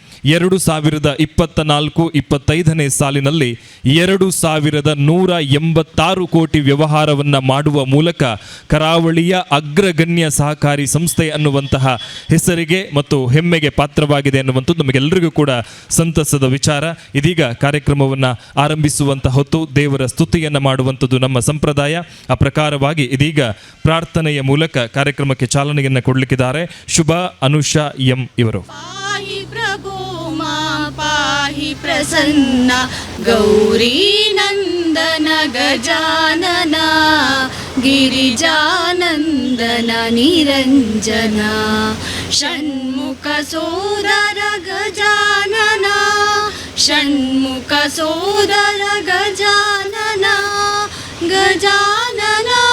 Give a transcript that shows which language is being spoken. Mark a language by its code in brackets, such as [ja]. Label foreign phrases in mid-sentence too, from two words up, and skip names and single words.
[kn] 2024-25ನೇ ಸಾಲಿನಲ್ಲಿ 2186 ಕೋಟಿ ವ್ಯವಹಾರವನ್ನು ಮಾಡುವ ಮೂಲಕ ಕರಾವಳಿಯ ಅಗ್ರಗಣ್ಯ ಸಹಕಾರಿ ಸಂಸ್ಥೆ ಅನ್ನುವಂತಹ ಹೆಸರಿಗೆ ಮತ್ತು ಹೆಮ್ಮೆಗೆ ಪಾತ್ರವಾಗಿದೆ ಅನ್ನುವಂಥದ್ದು ನಮಗೆಲ್ಲರಿಗೂ ಕೂಡ ಸಂತಸದ ವಿಚಾರ. ಇದೀಗ ಕಾರ್ಯಕ್ರಮವನ್ನು ಆರಂಭಿಸುವಂತಹ ಹೊತ್ತು ದೇವರ ಸ್ತುತಿಯನ್ನು ಮಾಡುವಂಥದ್ದು ನಮ್ಮ ಸಂಪ್ರದಾಯ. ಆ ಪ್ರಕಾರವಾಗಿ ಇದೀಗ ಪ್ರಾರ್ಥನೆಯ ಮೂಲಕ ಕಾರ್ಯಕ್ರಮಕ್ಕೆ ಚಾಲನೆಯನ್ನು ಕೊಡಲಿಕ್ಕಿದ್ದಾರೆ ಶುಭ ಅನುಷಾ ಎಂ ಇವರು. [sa] पाहि प्रसन्न गौरी नंदन गजानन गिरिजानंदन निरंजन षण्मुख सोदर गजानन षण्मुख सोदर गजानन गजानन